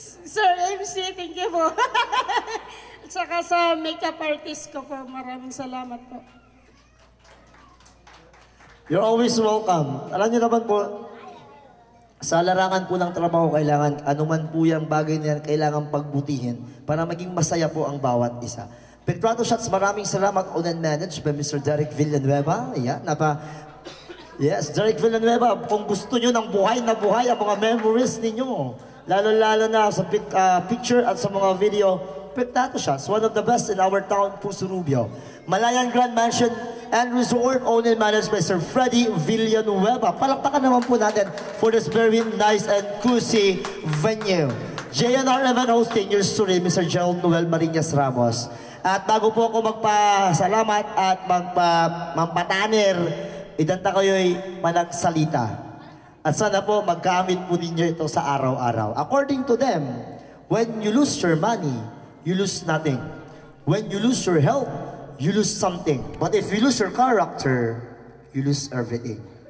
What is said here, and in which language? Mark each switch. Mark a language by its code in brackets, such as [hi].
[tl] Sir MC, [en] thank you [tl] po. At saka sa makeup artist ko po, maraming salamat po. [en] You're always welcome. [tl] Alam niyo naman po, sa larangan po ng trabaho, kailangan, anuman po yung bagay na yan, kailangan pagbutihin para maging masaya po ang bawat isa. [en] Petrato Shots, [tl] maraming salamat [en] on and managed by Mr. Derek Villanueva. [tl] Ayan, yes, Derek Villanueva, kung gusto nyo ng buhay na buhay ang mga memories ninyo, lalo-lalo na sa picture at sa mga video, Petrato Shots, [en] one of the best in our town, [tl] Puso Rubio. [en] Malayan Grand Mansion and Resort, owned and managed by Sir Freddy Villanueva. [tl] Palakpakan naman po natin [en] for this very nice and cozy venue. JNR Event hosting your story, Mr. Gerald Noel Marinas Ramos. [tl] At bago po ako magpasalamat at magpatanir, idanta kayo'y managsalita. At sana po magkamit po ninyo ito sa araw-araw. [en] According to them, when you lose your money, you lose nothing. When you lose your health, you lose something. But if you lose your character, you lose everything.